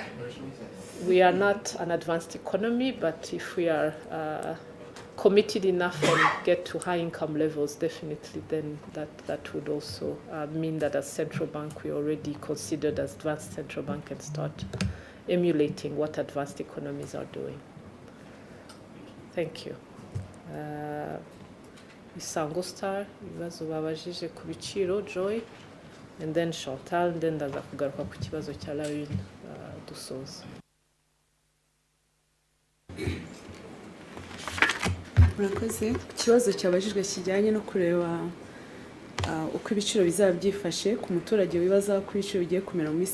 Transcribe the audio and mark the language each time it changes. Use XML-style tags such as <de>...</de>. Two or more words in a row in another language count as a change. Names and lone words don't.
<en>We are not an advanced economy, but if we are committed enough and get to high income levels, definitely then that would also mean that as central bank we are already considered as advanced central bank and start emulating what advanced economies are doing. Thank you.</en> <rw>Isango Star, ibibazo babajije ku biciro, Joy,</rw> <en>and then</en> <rw>Chantal,</rw> <en>and then</en> <rw>ndaza kugaruka ku kibazo cya Lawine dusoza. Murakoze. Ikibazo cyabajijwe kijyanye no kureba uko ibiciro bizaba byifashe ku muturage wibaza ko ibiciro bigiye kumera mu</rw>